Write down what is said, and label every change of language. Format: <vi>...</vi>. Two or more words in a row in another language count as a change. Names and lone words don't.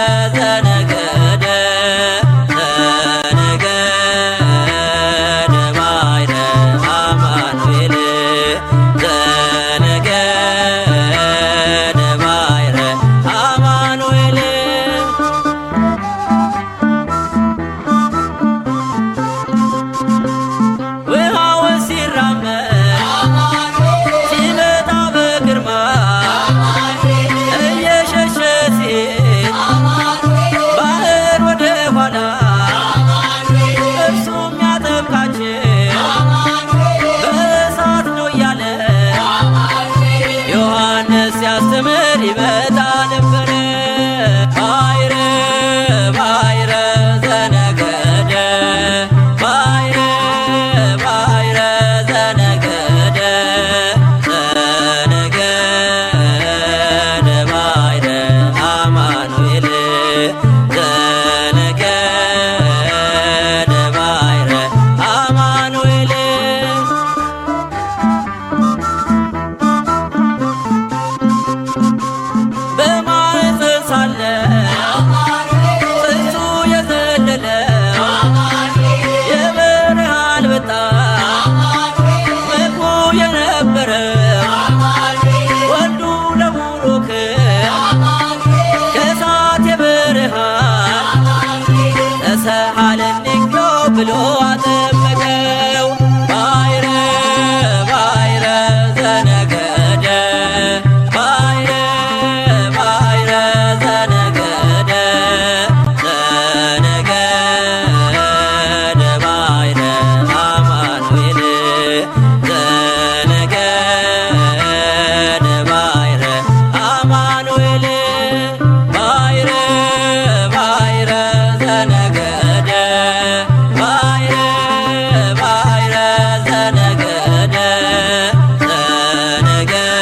<gez>ዘነገደ ዘነገደ ባሕረ አማኑኤል ዘነገደ ባሕረ አማኑኤል</gez> <am>ውሃውን ሲራመድ ሲመጣ በግርማ እየሸሸ ሲሄድ ባህር ወደ ኋላ እርሱም ያጠምቃቸው በእሳት ነው እያለ ዮሐንስ ሲያስተምር ይመጣ ነበረ።</am> <gez>ባሕረ ባሕረ ዘነገደ ባሕረ ባሕረ ዘነገደ ዘነገደ ባሕረ አማኑኤል ዘነገደ ባሕረ አማኑኤል</gez> <am>በማኅፀን ሳለ ጽንሱ የዘለለው የበረሃ አንበጣ ምግቡ የነበረው ወልዱ ለቡሩክ ከእሳት የብርሃን ተሰሃለኒ ብሎ አጠመቀው።</am> <gez>ባሕረ ባሕረ ዘነገደ ባሕረ ባሕረ ዘነገደ ዘነገደ ባሕረ አማኑኤል ዘነገደ ባሕረ አማኑኤል ባሕረ ባሕረ ዘነገደ ባሕረ ባሕረ ዘነገደ ዘነገደ</gez>